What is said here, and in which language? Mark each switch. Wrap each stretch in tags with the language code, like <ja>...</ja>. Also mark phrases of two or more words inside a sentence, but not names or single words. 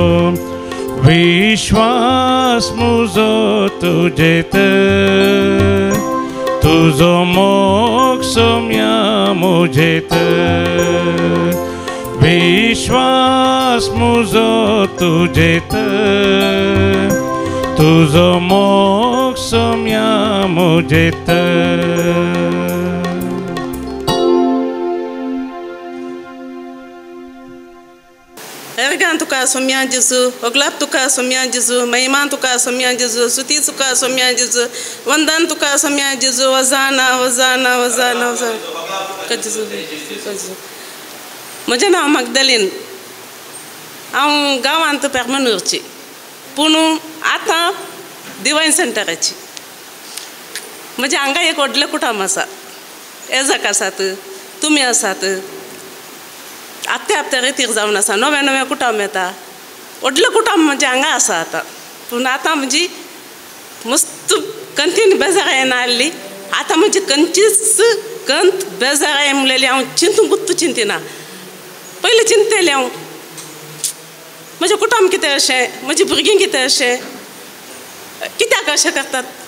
<kok>विश्वास म्हजो तुजेत तुझो मोग सोम्या मुझेत विश्वास म्हजो तुजेत तुझो मोग सोम्या मुझेत Ergan tuka somya Jesu, oglap tuka somya Jesu, maiman tuka somya Jesu, suti tuka somya Jesu, wandan tuka somya Jesu, wazana, wazana, wazana, wazana. Ka Jesu, ka Jesu. माझे नाव मगदलीन हांव गांवांत पेर्मनूरची पूण आतां डिवायन सेंटराची म्हजे हांगा एक व्हडलें कुटुंब आसा एजाक आसात तुमी आसात आत्ते आत्ते रेतीर जावन आसा नवे नवे कुटुंब येता व्हडलें कुटुंब म्हणजे हांगा आसा आतां पूण आतां म्हजी मस्त कंतीन बेजार येना आसली आतां म्हजी खंयचीच कंत बेजार येय म्हणलेली हांव चिंतूंक गुत्तू चिंतिना पयलीं चिंतलेलें हांव म्हजें कुटुंब कितें अशें म्हजीं भुरगीं कितें अशें कित्याक अशें करतात</kok>